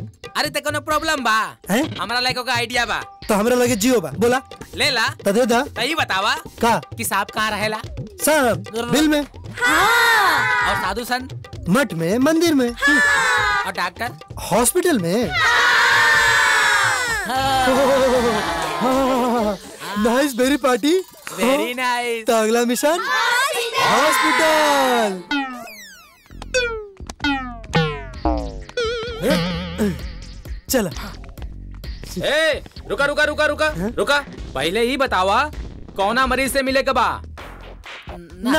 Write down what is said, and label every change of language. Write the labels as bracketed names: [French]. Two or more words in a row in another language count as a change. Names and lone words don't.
[Bhojpuri] अरे ते कोनो प्रॉब्लम बा? हमरा लगे का आइडिया बा। तो हमरा लगे जियो बा। बोला ले ला। तो दे दा। सही बतावा का कि सांप कहाँ रहेला? सांप बिल में। हाँ। और साधु संत? मठ में, मंदिर में। हाँ। और डॉक्टर? हॉस्पिटल में। [English] nice very party. very nice. [Bhojpuri] तो अगला मिशन हॉस्पिटल। चला। ए, रुका रुका रुका रुका रुका। पहले ही बतावा कौना मरीज से मिले के बा? ना